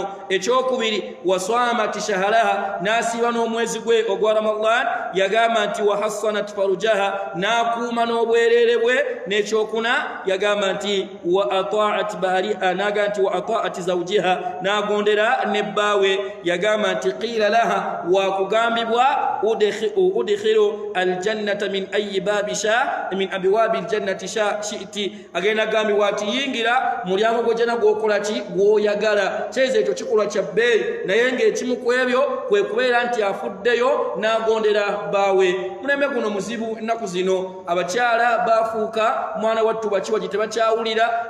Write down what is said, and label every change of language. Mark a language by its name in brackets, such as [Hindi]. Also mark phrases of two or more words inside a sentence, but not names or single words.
[Ganda] Ekyokubiri [Arabic] وصامت شهرها, [Ganda] n'asiiba n'omwezi gwe ogwa Ramadan, yagamba nti [Arabic] وحصنت فرجها, [Ganda] n'akuuma n'obwereere bwe. N'ekyokuna yagamba nti [Arabic] وأطاعت بعلها, [Ganda] n'agamba nti [Arabic] وأطاعت زوجها, [Ganda] n'agondera ne bbaawe. Yagamba nti [Arabic] قيل لها, [Ganda] wakugambibwa [Arabic] ادخلي الجنة من أي باب شئت من أبواب الجنة شئت, [Ganda] agenda gambibwa ati yingira mulyango gw'ejjanna gw'okola ki, gw'oyagala. Kyeza ekyo kikolwa kya bbeeyi, naye ng'ekimu ku ebyo kwe kubeera nti afuddeyo n'agondera bbaawe. Mulembe guno muzibu ennaku zino, abakyala baafuuka mwana wattu bakiwa gye tebakyawulira.